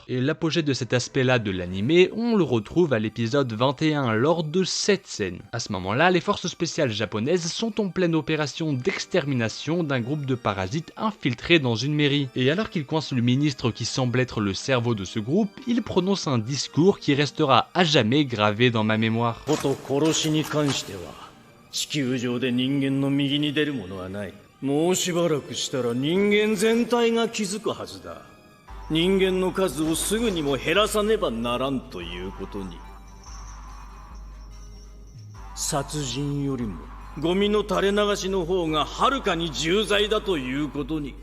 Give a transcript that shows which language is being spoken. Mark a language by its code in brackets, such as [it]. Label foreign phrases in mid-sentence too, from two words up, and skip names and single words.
[fr] Et l'apogée de cet aspect là de l'animé, on le retrouve à l'épisode 21 lors de cette scène. À ce moment là, les forces spéciales japonaises sont en pleine opération d'extermination d'un groupe de parasites infiltrés dans une mairie. Et alors qu'ils coincent le ministre qui semble être le cerveau de ce groupe, il prononce un discours qui restera à jamais gravé dans ma mémoire. [ja] 地球上で人間の右に出るものはない。もうしばらくしたら人間全体が気づくはずだ。人間の数をすぐにも減らさねばならんということに。殺人よりもゴミの垂れ流しの方がはるかに重罪だということに。